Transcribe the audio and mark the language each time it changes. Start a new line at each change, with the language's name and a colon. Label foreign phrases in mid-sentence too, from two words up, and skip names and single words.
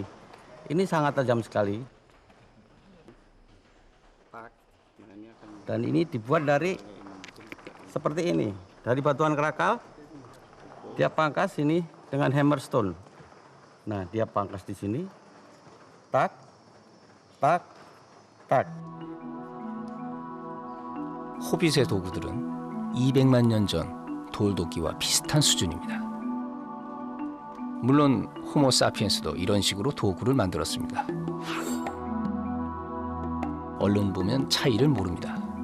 Indonesian: Ini sangat tajam sekali. Dan ini dibuat dari seperti ini, dari batuan kerakal. Dia pangkas ini dengan hammerstone. Nah, dia pangkas di sini, tak,
Korean: 딱, 딱. 호빗의 도구들은 200만 년 전 돌도끼와 비슷한 수준입니다. 물론 호모 사피엔스도 이런 식으로 도구를 만들었습니다. 얼른 보면 차이를 모릅니다.